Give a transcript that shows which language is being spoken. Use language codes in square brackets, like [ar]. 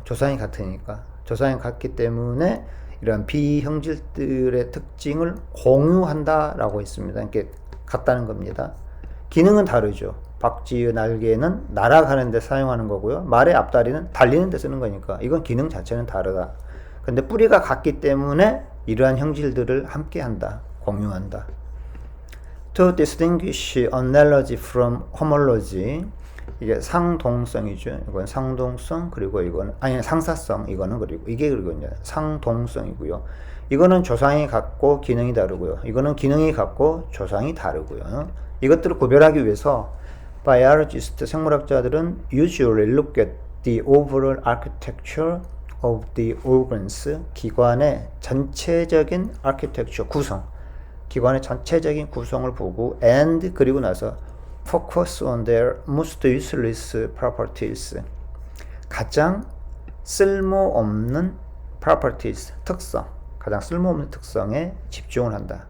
[ko] 조상이 같기 때문에 이런 비형질들의 특징을 공유한다라고 했습니다. 이렇게 같다는 겁니다. 기능은 다르죠. 박쥐의 날개는 날아가는 데 사용하는 거고요. 말의 앞다리는 달리는 데 쓰는 거니까 이건 기능 자체는 다르다. 근데 뿌리가 같기 때문에 이러한 형질들을 함께 한다. 공유한다. [en] To distinguish analogy from homology. [ko] 이게 상동성이죠. 이건 상동성, 그리고 이건 아니 상사성, 이거는 그리고 이게 그리고 이제 상동성이고요. 이거는 조상이 같고 기능이 다르고요. 이거는 기능이 같고 조상이 다르고요. 이것들을 구별하기 위해서 biologist 생물학자들은 [en] usually look at the overall architecture of the organs, [ko] 기관의 전체적인 architecture 구성, 기관의 전체적인 구성을 보고 [en] and [ko] 그리고 나서 [en] focus on their most useless properties, [ko] 가장 쓸모없는 properties, 특성, 가장 쓸모없는 특성에 집중을 한다.